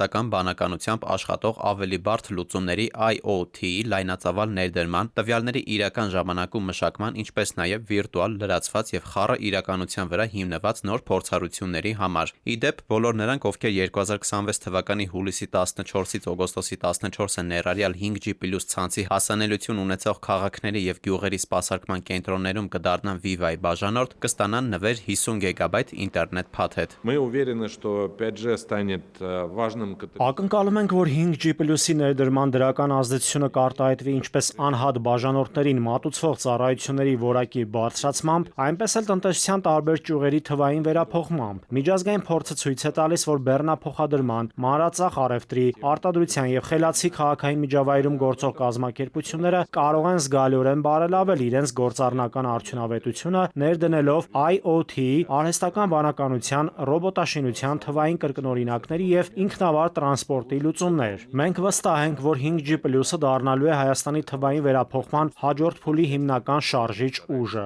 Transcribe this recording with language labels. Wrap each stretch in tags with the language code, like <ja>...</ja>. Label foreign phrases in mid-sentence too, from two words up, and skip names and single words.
<hy>արհեստական բանականությամբ աշխատող ավելի բարդ լուծումների IoT լայնածավալ ներդրման, տվյալների իրական ժամանակում մշակման, ինչպես նաև վիրտուալ, լրացված եւ խառը իրականության վրա հիմնված նոր փորձառությունների համար։ Ի դեպ, բոլոր նրանք, ովքեր 2026 թվականի հուլիսի 14-ից օգոստոսի 14-ը ներառյալ 5G+ ցանցի հասանելիություն ունեցող քաղաքների եւ գյուղերի սպասարկման կենտրոններում կդառնան Viva-ի բաժանորդ, կստանան նվեր 50 գիգաբայթ ինտերնետ փաթեթ։</hy> <ru>Мы уверены, что 5G станет важным</ru> <hy>Ակնկալում ենք, որ 5G+-ի ներդրման դրական ազդեցությունը կարտահայտվի ինչպես անհատ բաժանորդներին մատուցվող ծառայությունների որակի բարձրացմամբ, այնպես էլ տնտեսության տարբեր ճյուղերի թվային վերափոխմամբ։ Միջազգային փորձը ցույց է տալիս, որ բեռնափոխադրման, մանրածախ առևտրի, արտադրության եւ խելացի քաղաքային միջավայրում գործող կազմակերպությունները կարող են զգալիորեն բարելավել իրենց գործառնական արդյունավետությունը, ներդնելով IoT, արհեստական բանականության, ռոբոտաշինության, թվային կրկնօրինակների եւ ինքնավար տրանսպորտի լուծումներ։ Մենք վստահ ենք, որ 5G+-ը դառնալու է Հայաստանի թվային վերափոխման հաջորդ փուլի հիմնական շարժիչ ուժը։</hy>